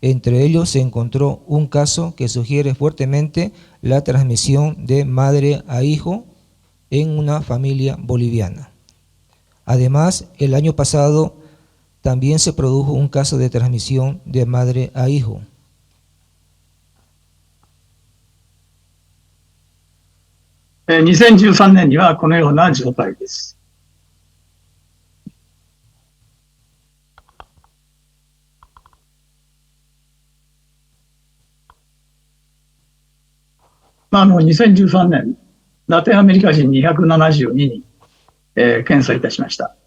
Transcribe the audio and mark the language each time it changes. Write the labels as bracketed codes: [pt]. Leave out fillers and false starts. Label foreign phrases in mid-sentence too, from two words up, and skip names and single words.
[es] Entre ellos se encontró un caso que sugiere fuertemente la transmisión de madre a hijo en una familia boliviana. Además, el año pasado también se produjo un caso de transmisión de madre a hijo. [ja] En 2013 年にはこのような状態です。2013年、ラテンアメリカ人272人、検査いたしました。